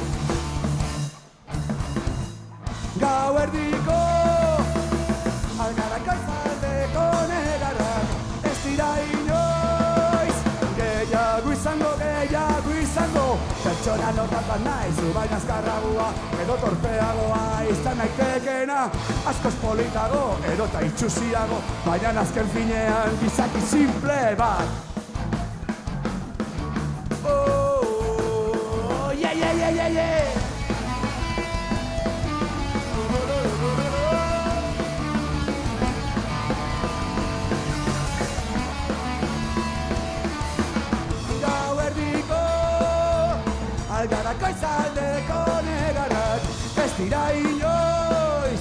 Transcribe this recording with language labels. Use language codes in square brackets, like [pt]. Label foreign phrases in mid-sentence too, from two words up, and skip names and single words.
[eu] Gau erdiko algarako izaldeko negarrak ez dira inoiz gehiago izango pertsona norbat bat naizu baina azkarragoa edo torpeagoa izan naitekena askoz politago edo ta itxusiago baina azken finean gizaki simple bat. [en] Oh, yeah, yeah, yeah, yeah, yeah. [eu] Algarako izaldeko negarrak ez dira inoiz